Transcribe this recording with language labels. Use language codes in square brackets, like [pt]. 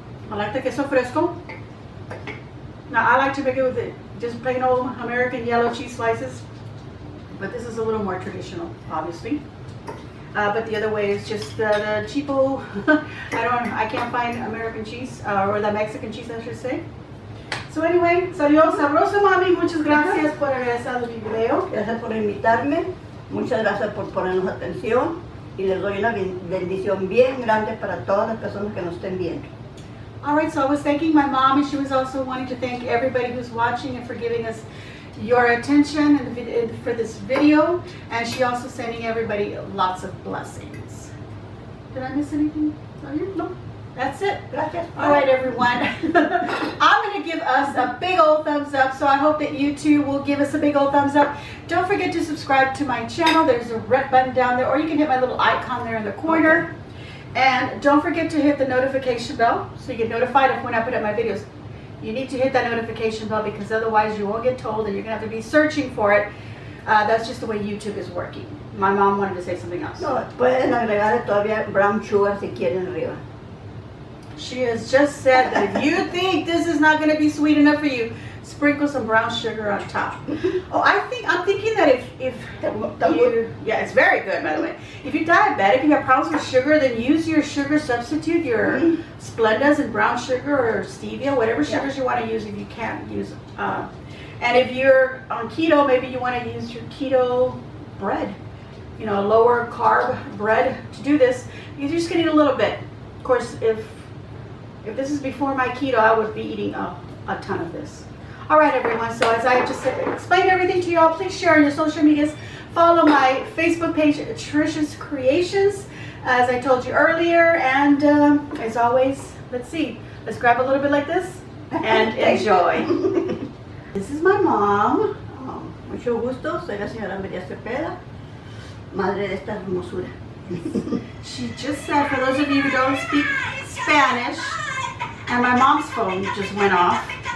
[en] I like the queso fresco. Now I like to make it with just plain old American yellow cheese slices. But this is a little more traditional, obviously. But the other way is just the cheapo. I can't find American cheese or the Mexican cheese, I should say. So anyway, [es] salió sabroso, mami. Muchas gracias por haber estado en mi video. Gracias por invitarme. Muchas gracias por ponernos atención. Y les doy una bendición bien grande para todas las personas que nos estén viendo. [en] All right, so I was thanking my mom, and she was also wanting to thank everybody who's watching and for giving us your attention for this video, and she also sending everybody lots of blessings. Did I miss anything? No, that's it. [es] Gracias. [en] All right, everyone. I'm going to give us a big old thumbs up, so I hope that you too will give us a big old thumbs up. Don't forget to subscribe to my channel. There's a red button down there, or you can hit my little icon there in the corner. Okay. And don't forget to hit the notification bell so you get notified of when I put up my videos. You need to hit that notification bell because otherwise you won't get told and you're going to have to be searching for it. That's just the way YouTube is working. My mom wanted to say something else. [es] No, pueden agregarle todavía brown sugar si quieren arriba. [en] She has just said that if you think this is not going to be sweet enough for you, sprinkle some brown sugar on top. Oh, I'm thinking that if you, yeah, it's very good, by the way. If you're diabetic, if you have problems with sugar, then use your sugar substitute, your Splendas and brown sugar or stevia, whatever sugars you want to use if you can't use. And if you're on keto, maybe you want to use your keto bread, you know, lower carb bread to do this. You're just going to eat a little bit. Of course, if this is before my keto, I would be eating a ton of this. All right, everyone, so as I just explained everything to you all, please share on your social medias. Follow my Facebook page, Trisha's Creations, as I told you earlier. And as always, let's grab a little bit like this and enjoy. This is my mom. [es] Mucho gusto, soy la señora María Cepeda, madre de esta hermosura. [en] She just said, for those of you who don't speak Spanish, and my mom's phone just went off.